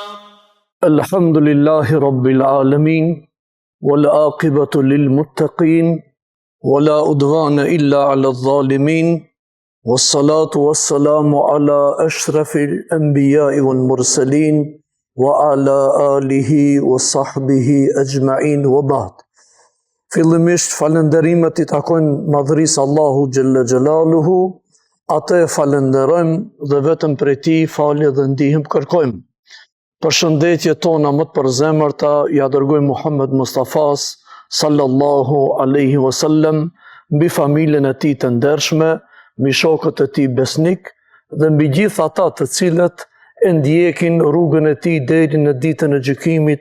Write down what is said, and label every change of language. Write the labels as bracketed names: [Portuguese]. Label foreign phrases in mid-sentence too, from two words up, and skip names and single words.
[Arabic] الحمد لله رب العالمين والعاقبة للمتقين ولا أدوان إلا على الظالمين والصلاة والسلام على أشرف الأنبياء والمرسلين وعلى آله وصحبه أجمعين وبعد. [Albanian] Fillimisht falënderimet I takojnë madhërisë Allahu [Arabic] جل جلاله, [Albanian] atë e falenderojmë dhe vetëm prej Tij falje dhe ndihmë kërkojmë. Përshëndetje tona më të përzemërta ja dërgojmë Muhammed Mustafas [Arabic] صلى الله عليه وسلم, [Albanian] mbi familjen e tij të ndershme, mbi shokët e tij besnik dhe mbi gjithë ata të cilët e ndjekin rrugën e tij deri në ditën e gjykimit.